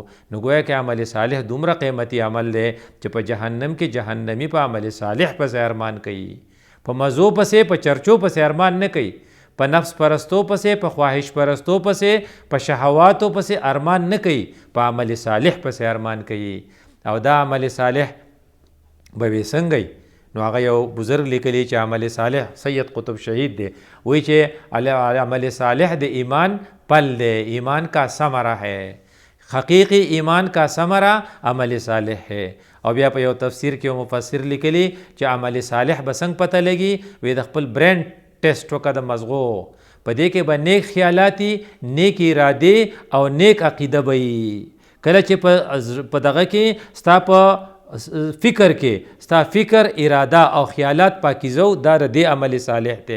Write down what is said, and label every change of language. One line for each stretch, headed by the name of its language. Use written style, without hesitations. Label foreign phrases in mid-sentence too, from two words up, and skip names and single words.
Pashto: نو گویا کې عمل صالح دومره قیمتي عمل دی چې په جهنم کې جهنمی په عمل صالح پسې ارمان کوي، په مزو پسې په چرچو پسې ارمان نه کوي، په نفس پرستو پسې، په خواهش پرستو پسې، په شهواتو پسې ارمان نه کوي، په عمل صالح پسې ارمان کوي. او دا عمل صالح به وي څنګه؟ نو هغه یو بزرگ لیکلی چې عمل صالح سید قطب شهید دی، وایي چې عمل صالح د ایمان پل دی،
Urdu: ایمان کا ثمرہ ہے، حقیقی ایمان کا ثمرہ عمل صالح ہے.
Pashto: او بیا په یو تفسیر کې یو مفسر لیکلی چې عمل صالح به څنګه پته لګي، وی د خپل
English: brain test
Pashto: وکړه د مزغو، په دې کې به نیک خیالاتی، نیک ارادې او نیک عقیده به وي. کله چې په دغه کې ستا په فکر کې ستا فکر، اراده او خیالات پاکیزه و، دا د دې عمل صالح دی.